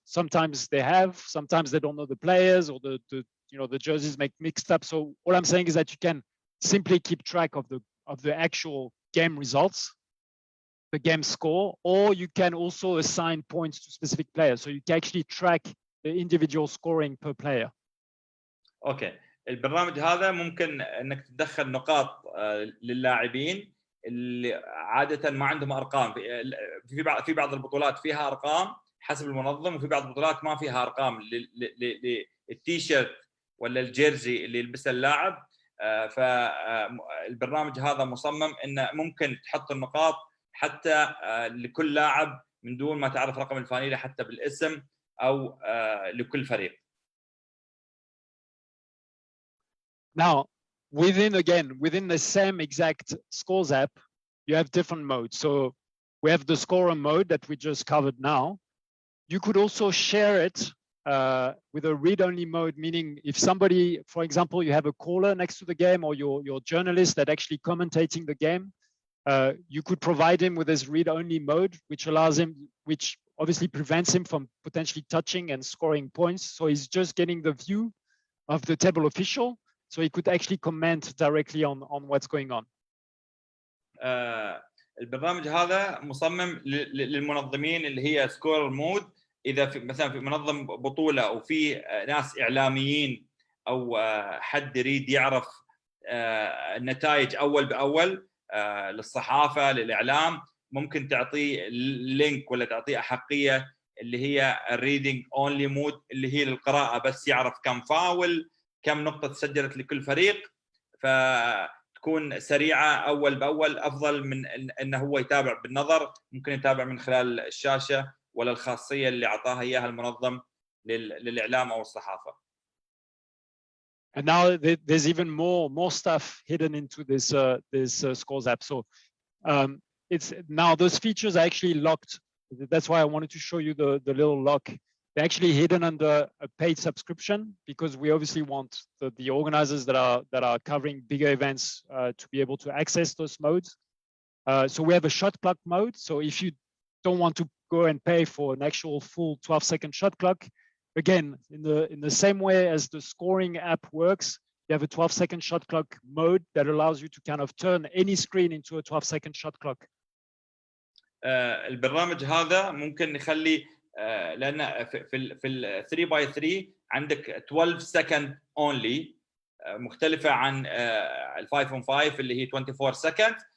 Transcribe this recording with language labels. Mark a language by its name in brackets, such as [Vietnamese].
[English] Sometimes they have, sometimes they don't know the players, or the jerseys make mixed up. So what I'm saying is that you can simply keep track of the actual game results, the game score, or you can also assign points to specific players. So you can actually track the individual scoring per player. Okay. [Arabic] البرنامج هذا ممكن انك تدخل نقاط للاعبين اللي عاده ما عندهم ارقام. في بعض البطولات فيها ارقام حسب المنظم، وفي بعض البطولات ما فيها ارقام للتيشيرت ولا الجيرزي اللي يلبسه اللاعب. فالبرنامج هذا مصمم انه ممكن تحط النقاط حتى لكل لاعب من دون ما تعرف رقم الفانيله حتى بالاسم او لكل فريق. [English] Now, within the same exact Scores app, you have different modes. So we have the scorer mode that we just covered now. You could also share it with a read-only mode, meaning if somebody, for example, you have a caller next to the game or your journalist that actually commentating the game, you could provide him with this read-only mode, which obviously prevents him from potentially touching and scoring points. So he's just getting the view of the table official. So he could actually comment directly on what's going on. [Arabic] البرنامج هذا مصمم للمنظمين اللي هي سكور مود. اذا مثلا في منظم بطوله وفي ناس اعلاميين او حد يريد يعرف النتائج اول باول للصحافه للاعلام، ممكن تعطيه لينك ولا تعطيه احقيه اللي هي الريدنج اونلي مود، اللي هي للقراءه بس، يعرف كم فاول، كم نقطة تسجلت لكل فريق، فتكون سريعة أول بأول، أفضل من أنه هو يتابع بالنظر. ممكن يتابع من خلال الشاشة ولا الخاصية اللي أعطاها إياها المنظم للإعلام أو الصحافة. [English] And now there's even more stuff hidden into this Scores app. So it's now those features are actually locked. That's why I wanted to show you the little lock. They're actually hidden under a paid subscription because we obviously want the organizers that are covering bigger events to be able to access those modes. So we have a shot clock mode. So if you don't want to go and pay for an actual full 12-second shot clock, again, in the same way as the scoring app works, you have a 12-second shot clock mode that allows you to kind of turn any screen into a 12-second shot clock. [Arabic] البرنامج هذا ممكن نخلي لان في ال 3 باي 3 عندك 12 سكند اونلي، مختلفه عن ال 5 on 5 اللي هي 24 سكند.